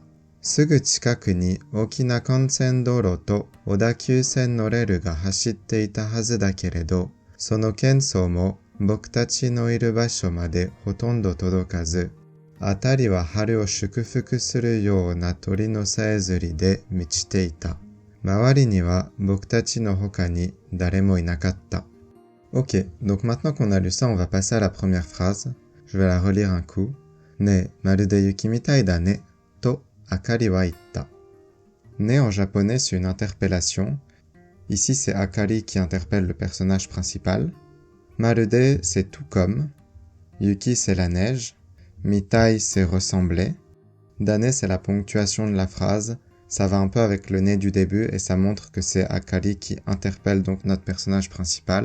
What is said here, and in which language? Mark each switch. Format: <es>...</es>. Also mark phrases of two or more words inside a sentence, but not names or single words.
<ja>すぐ近くに大きな幹線道路と小田急線のレールが走っていたはずだけれど、その喧騒も僕たちのいる場所までほとんど届かず、辺りは春を祝福するような鳥のさえずりで満ちていた。周りには僕たちの他に誰もいなかった。</ja> <fr>Ok, donc maintenant qu'on a lu ça, on va passer à la première phrase. Je vais la relire un coup.</fr> <ja>ねえ、まるで雪みたいだね、と、Akariは言った.</ja> <fr>Ne en japonais, c'est une interpellation. Ici, c'est Akari qui interpelle le personnage principal. Marude, c'est tout comme. Yuki, c'est la neige. Mitai, c'est ressembler. Dane, c'est la ponctuation de la phrase. Ça va un peu avec le né du début et ça montre que c'est Akari qui interpelle donc notre personnage principal.</fr>